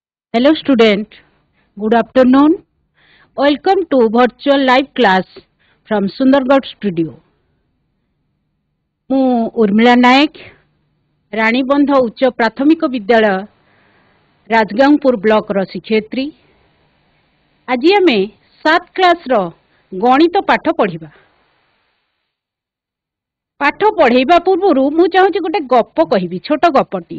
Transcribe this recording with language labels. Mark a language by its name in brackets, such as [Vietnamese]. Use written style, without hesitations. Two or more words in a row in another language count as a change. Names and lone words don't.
[English] Hello student, good afternoon. Welcome to virtual live class from Sundargarh studio. [Odia] ମୁଁ ଉର୍ମିଳା ନାୟକ ରାଣୀବନ୍ଧ ଉଚ୍ଚ ପ୍ରାଥମିକ ବିଦ୍ୟାଳୟ ରାଜଗାଙ୍ଗପୁର ବ୍ଲକର ଶିକ୍ଷୟିତ୍ରୀ। ଆଜି ଆମେ 7 କ୍ଲାସର ଗଣିତ ପାଠ ପଢ଼ିବା। ପାଠ ପଢ଼େଇବା ପୂର୍ବରୁ ମୁଁ ଚାହୁଁଛି ଗୋଟେ ଗପ କହିବି, ଛୋଟ ଗପଟିଏ।